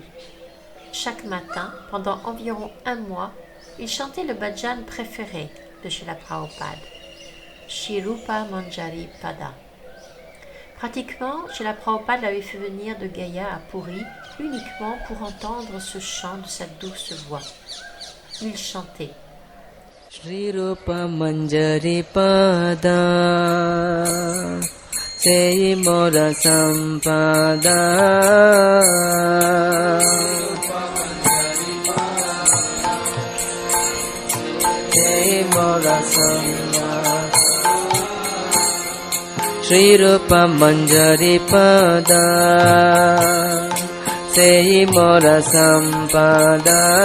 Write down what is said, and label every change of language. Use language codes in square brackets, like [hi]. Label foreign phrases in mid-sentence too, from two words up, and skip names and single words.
[fr] Chaque matin, pendant environ 1 mois, il chantait le bhajan préféré de Srila Prabhupada, Shri Rupa Manjari Pada. Pratiquement, Srila Prabhupada l'avait fait venir de Gaya à Puri uniquement pour entendre ce chant de sa douce voix. Il chantait [bn] শ্রী রূপ মঞ্জরী পদ সেই মোর সম্পদ সেই মোর সম্পদ শ্রী রূপ মঞ্জরী পদ সেই মোর সম্পদ